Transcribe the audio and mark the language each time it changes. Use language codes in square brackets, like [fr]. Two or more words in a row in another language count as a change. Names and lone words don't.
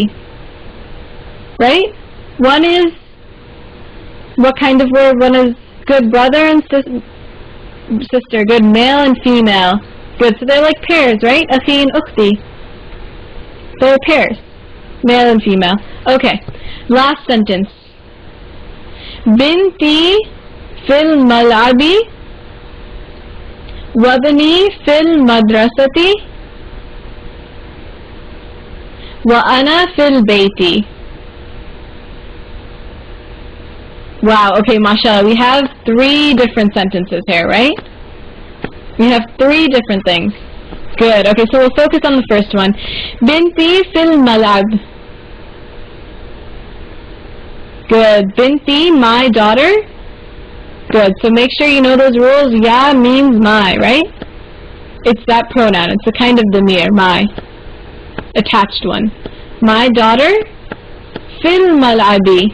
[en] Right? One is, what kind of word? One is good brother and sister. Good male and female. Good, so they're like pairs, right? Akhi and ukhti. They're pairs. Male and female. Okay, last sentence. [ar] بنتي في الملعب وابني في المدرسة وأنا في البيت. [en] Wow, okay, mashallah, we have 3 different sentences here, right? We have 3 different things. Good, okay, so we'll focus on the first one. [ar] بنتي في الملعب. [en] Good, binti, my daughter. Good, so make sure you know those rules. Ya means my, right? It's that pronoun, it's a kind of damir, my. Attached one. My daughter, [ar] في الملعب.